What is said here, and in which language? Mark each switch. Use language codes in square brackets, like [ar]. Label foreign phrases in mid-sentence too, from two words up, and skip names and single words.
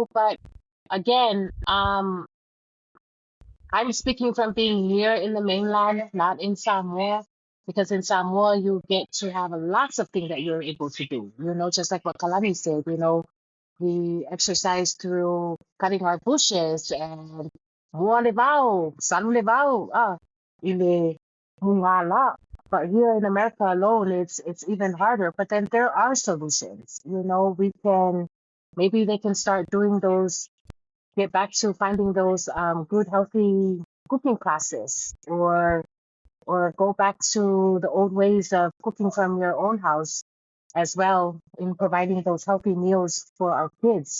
[en] But again, I'm speaking from being here in the mainland, not in Samoa, because in Samoa you get to have lots of things that you're able to do. Just like what Kalani said, we exercise through cutting our bushes and [sm] mua levao, san levao, ile mungala. [en] But here in America alone, it's even harder. But then there are solutions. Maybe they can start doing those, get back to finding those good healthy cooking classes, or go back to the old ways of cooking from your own house as well in providing those healthy meals for our kids.